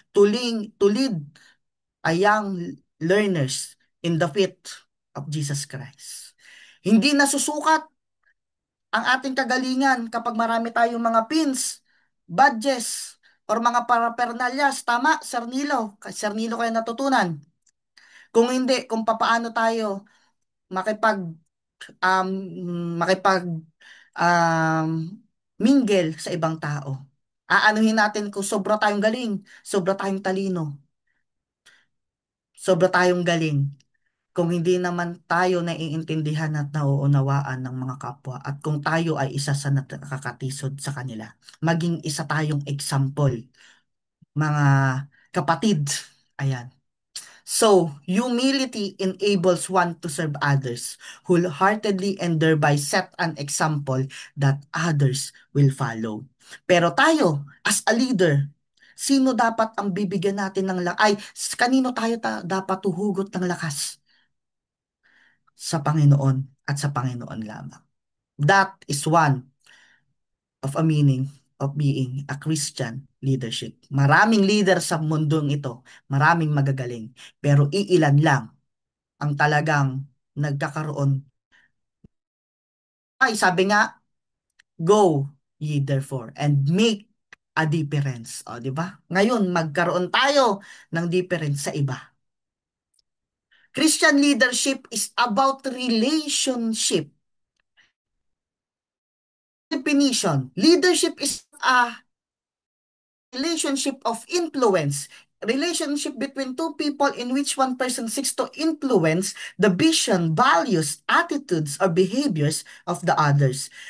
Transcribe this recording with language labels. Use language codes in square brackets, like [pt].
[en] To lead a young learners in the faith of Jesus Christ. [tl] Hindi nasusukat ang ating kagalingan kapag marami tayong mga pins, badges, or mga parapernalyas. Tama, Sir Nilo. Sir Nilo kayo natutunan. Kung hindi, kung papaano tayo makipag um, makipag um, mingle sa ibang tao. Aanuhin natin kung sobra tayong galing, sobra tayong talino, sobra tayong galing. Kung hindi naman tayo naiintindihan at nauunawaan ng mga kapwa at kung tayo ay isa sa nakakatisod sa kanila, maging isa tayong example, mga kapatid. Ayan. [en] So, humility enables one to serve others wholeheartedly and thereby set an example that others will follow. [tl] Pero tayo, [en] as a leader, [tl] sino dapat ang bibigyan natin ng lakas? Ay, kanino tayo dapat tuhugot ng lakas? Sa Panginoon at sa Panginoon lamang. [en] That is one of a meaning of being a Christian leadership. [tl] Maraming leader sa mundong ito, maraming magagaling, pero iilan lang ang talagang nagkakaroon. Ay, sabi nga, [en] go ye therefore and make a difference. [tl] O, di ba? Ngayon, magkaroon tayo ng difference sa iba. [en] Christian leadership is about relationship. Definition, leadership is a relationship of influence. Relationship between two people in which one person seeks to influence the vision, values, attitudes, or behaviors of the others.